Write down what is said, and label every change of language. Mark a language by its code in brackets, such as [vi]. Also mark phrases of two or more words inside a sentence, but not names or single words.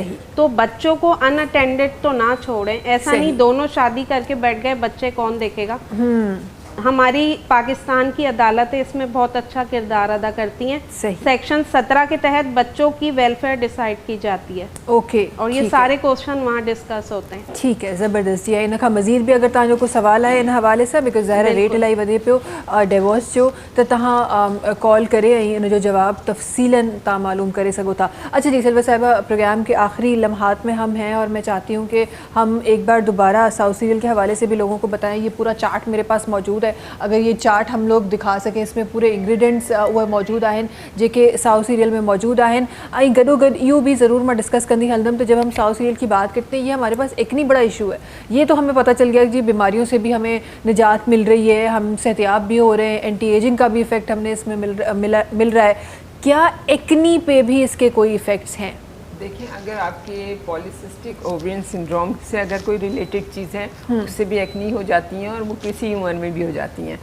[ur] تو بچوں کو ان اٹینڈڈ تو نہ چھوڑیں۔ ایسا نہیں دونوں شادی کر کے بیٹھ گئے، بچے کون دیکھے گا? ہماری پاکستان کی عدالتیں اس میں بہت اچھا کردار ادا کرتی ہیں. سیکشن 17 کے تحت بچوں کی ویلفیئر ڈیسائیڈ کی جاتی ہے. ओके, اور یہ سارے کوئسچن وہاں ڈسکس ہوتے ہیں. ٹھیک ہے، زبردست جی. [sd] इन खां मज़ीद भी अगर तव्हांजो को सवाल आहे इन हवाले सां, बिकॉज़ ज़ाहिर रेट इलाही वधे पियो डिवोर्स जो, त तव्हां कॉल करे ऐं इन जो जवाब तफ़सीलन तव्हां मालूम करे सघो था। [ur] اچھا جی سلوا صاحبہ، پروگرام کے آخری لمحات میں ہم ہیں اور میں چاہتی ہوں کہ ہم ایک بار دوبارہ ساؤتھ سیریل کے حوالے سے بھی لوگوں کو بتائیں. یہ پورا چارٹ میرے پاس موجود ہے، اگر یہ چارٹ ہم لوگ دکھا سکیں، اس میں پورے انگریڈینٹس وہ [sd] मौजूद आहिनि जेके साउथ सीरियल में मौजूद आहिनि। ऐं गॾोगॾु इहो भी ज़रूर मैं डिस्कस कंदी हलंदमि, [ur] تو جب ہم ساؤتھ سیریل کی بات کرتے ہیں، یہ ہمارے پاس ایک نہیں بڑا ایشو ہے. یہ تو ہمیں پتا چل گیا جی بیماریوں سے بھی ہمیں نجات مل رہی ہے، ہم صحت یاب بھی ہو رہے ہیں, [en] anti ageing [ur] کا بھی ایفیکٹ ہم نے اس میں مل رہا ہے. کیا ایکنی پہ بھی اس کے کوئی ایفیکٹس ہیں? دیکھیے، اگر آپ کے [en] polycystic ovarian syndrome [ur] سے اگر کوئی ریلیٹڈ چیز ہے، اس سے بھی ایکنی ہو جاتی ہیں اور وہ کسی عمر میں بھی ہو جاتی ہیں.